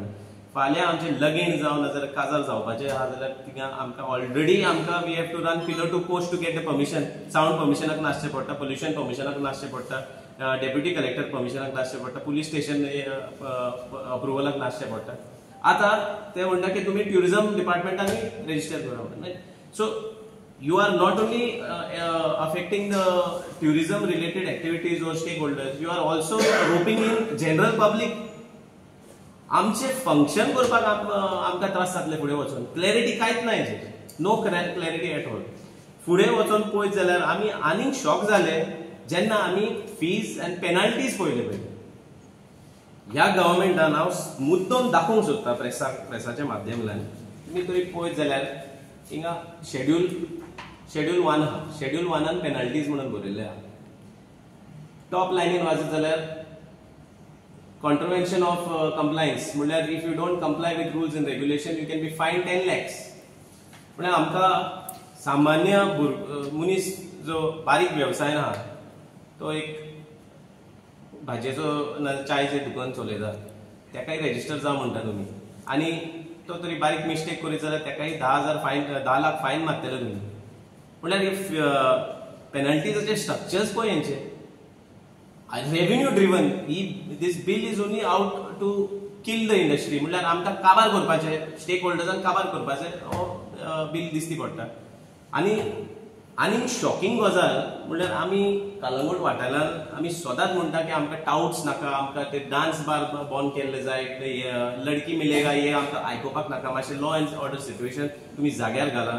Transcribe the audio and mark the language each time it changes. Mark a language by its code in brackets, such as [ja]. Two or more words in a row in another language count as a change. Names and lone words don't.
[kok] फाल्यां आमचें लगीण जावं नाजाल्यार काजार जावपाचें आहा जाल्यार थिंगा आमकां ऑलरेडी [en] we have to run pillar to post to get the permission. [kok] सावंड परमिशनाक नासचें पडटा, पोल्युशन परमिशनाक नासचें पडटा, डेप्युटी कलेक्टर परमिशनाक नासचें पडटा, पुलीस स्टेशन अप्रुवलाक नासचें पडटा. आतां ते म्हणटा की तुमी ट्युरिझम डिपार्टमेंटांनी रजिस्टर करा. [en] सो you are not only affecting the tourism related activities or stakeholders, you are also roping in general public. [kok] आमचे फंक्शन करपाक आमकां त्रास जातले फुडें वचून. क्लॅरिटी कांयच ना हेजेर, [en] no clarity at all. [kok] फुडें वचून पळयत जाल्यार आमी आनीक शॉक जाले जेन्ना आमी फीज आनी पेनल्टीज पळयले पळय. ह्या गव्हर्मेंटान हांव मुद्दम दाखोवंक सोदता प्रेसाच्या माध्यमांतल्यान. तुमी तरी पळयत जाल्यार हिंगा शेड्यूल 1 आहा. शेड्यूल 1 पेनल्टीज म्हणून बरयल्ले आहा. टॉप लायनीन वाचत जाल्यार [en] contravention of compliance [kok] म्हणल्यार [en] if you don't comply with rules and regulation you can be fined 10 lakhs. [kok] म्हणल्यार आमकां सामान्य मनीस जो बारीक व्यवसाय आहा तो एक भाजयेचो चायेचें दुकान चलयता तेकाय रजिस्टर जावं म्हणटा तुमी आनी तो तरी बारीक मिस्टेक करीत जाल्यार तेकाय 10,000 फायन 10 लाख फायन मारतले तुमी. म्हणल्यार पेनल्टीजाचे स्ट्रक्चर्स पळय हेंचे [en] revenue driven. this bill is only out to kill the industry. [kok] म्हणल्यार आमकां काबार करपाचें, स्टेक होल्डर्सांक काबार करपाचें हो बिल दिसती पडटा. आनी आनी शॉकिंग गजाल म्हणल्यार आमी कलंगूट वाठारांत आमी सदांच म्हणटा की आमकां टाउट्स नाका, आमकां ते [en] dance bar [kok] बंद केल्ले जाय, [hi] लडकी मिलेगा [kok] हे आमकां आयकुपाक नाका, मातशें [en] law and order situation [kok] तुमी जाग्यार घाला.